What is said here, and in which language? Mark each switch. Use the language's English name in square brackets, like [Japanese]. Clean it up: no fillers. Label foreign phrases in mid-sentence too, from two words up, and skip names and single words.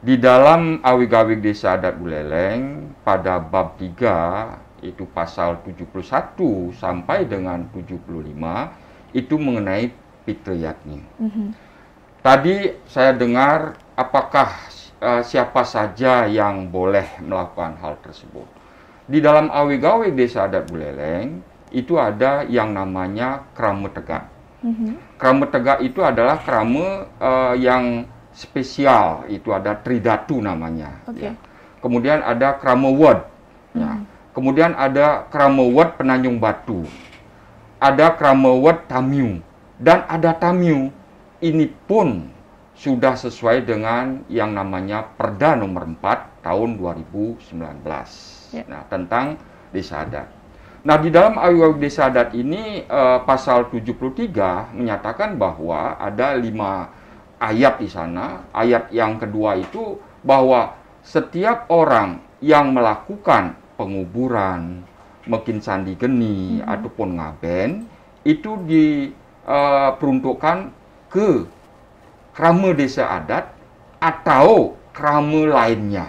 [Indonesian] Di dalam awik-awik Desa Adat Buleleng pada bab 3 itu pasal 71 sampai dengan 75 itu mengenai Pitriyatni. Tadi saya dengar apakah siapa saja yang boleh melakukan hal tersebut. Di dalam awik-awik Desa Adat Buleleng itu ada yang namanya krama tegak. Krama tegak itu adalah krama yang spesial, itu ada tridatu namanya. Ya. Kemudian ada krama wad. Ya. Kemudian ada krama wad penanjung batu. Ada krama wad tamyu dan ada tamyu. Ini pun sudah sesuai dengan yang namanya Perda nomor 4 tahun 2019. Nah, tentang desa adat. Nah, di dalam awik-awik desa adat ini pasal 73 menyatakan bahwa ada 5 ayat di sana. Ayat yang kedua itu bahwa setiap orang yang melakukan penguburan, mungkin sandi geni ataupun ngaben itu diperuntukkan ke krama desa adat atau krama lainnya.